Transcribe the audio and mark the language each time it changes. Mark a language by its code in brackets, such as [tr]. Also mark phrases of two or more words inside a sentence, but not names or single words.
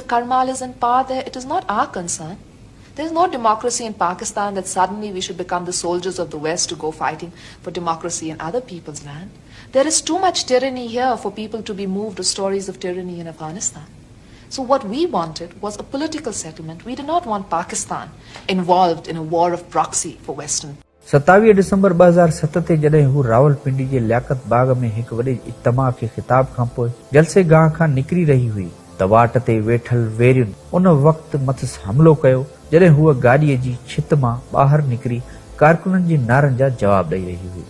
[en] Karmal is in power there, it is not our concern. There is no democracy in Pakistan that suddenly we should become the soldiers of the West to go fighting for democracy in other people's land. There is too much tyranny here for people to be moved to stories of tyranny in Afghanistan. So what we wanted was a political settlement. We did not want Pakistan involved in a war of proxy for Western. [sd] 27 दिसंबर 2007 ते जॾहिं हू रावलपिंडी जे लियाकत बाग में हिकु वॾे इज्तिमा खे ख़िताब खां पोइ जलसे गाह खां निकिरी रही हुई त वाट ते वेठल वेरियुनि उन वक़्तु मथसि हमलो कयो जॾहिं हूअ गाॾीअ जी छित मां ॿाहिरि निकिरी कारकुननि जे नारनि जा जवाब ॾेई रही हुई।